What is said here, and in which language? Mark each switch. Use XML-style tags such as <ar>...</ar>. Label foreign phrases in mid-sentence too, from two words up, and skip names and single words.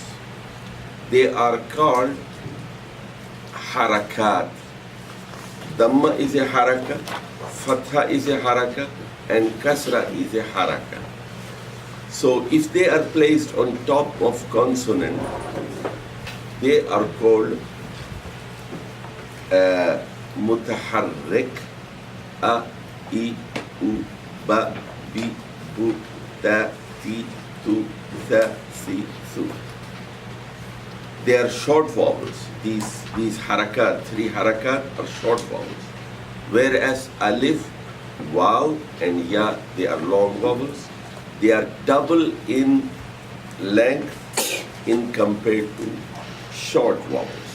<en>They are called harakat. Dhamma is a haraka, fatha is a haraka, and kasra is a haraka. So if they are placed on top of consonant, they are called mutaharrik.</en> <ar>أَ، إِ، أُ، بَ، بِ، بُ، تَ، تِ, تُ، ثَ، سِ، سُ.</ar> <en>They are short vowels. These harakat, 3 harakat are short vowels. Whereas alif, waw and ya, they are long vowels. They are double in length in compared to short vowels.</en>